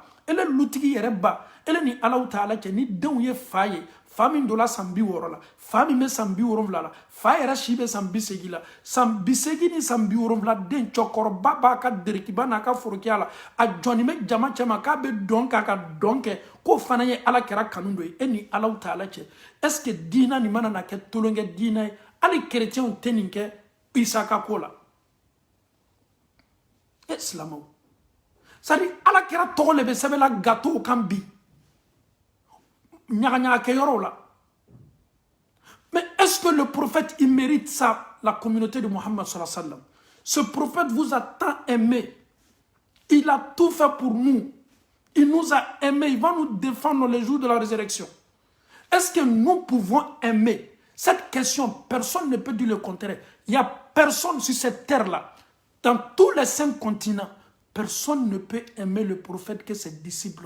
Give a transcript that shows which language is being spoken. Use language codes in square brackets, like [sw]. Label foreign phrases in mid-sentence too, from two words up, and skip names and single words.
[bm] ele lutigi yɛrɛ ba ele ni Alahu Taala cɛ ni denw ye fa ye fa min dola san 60 la fa min bɛ san 70 la fa yɛrɛ si bɛ san 80 la san 80 ni san 70 den cɛkɔrɔba b'a ka derekiba n'a ka forokiya la a jɔnni bɛ jama cɛ ma k'a bɛ dɔn k'a ka dɔn kɛ k'o fana ye ala kɛra kanu dɔ ye e ni Alahu Taala cɛ [fr] est ce que [bm] diina nin mana na kɛ tolonkɛ diina ye hali kerecɛnw tɛ nin kɛ Isa ka ko la silamaw [fr] c'est à dire [bm] ala kɛra tɔgɔ le bɛ sɛbɛnla gâteau kan bi ɲagaɲaga kɛ yɔrɔw la [fr] mais est ce que le prophète il mérite ça la communauté de Muhammad [ar] صلى الله عليه وسلم [fr] ce prophète vous a tant aimé il a tout fait pour nous il nous a aimé il va nous défendre les jours de la résurrection est ce que nous pouvons aimer cette question personne ne peut dire le contraire il n'y a personne sur cette terre là dans tous les 5 continents personne ne peut aimer le prophète que ses disciples.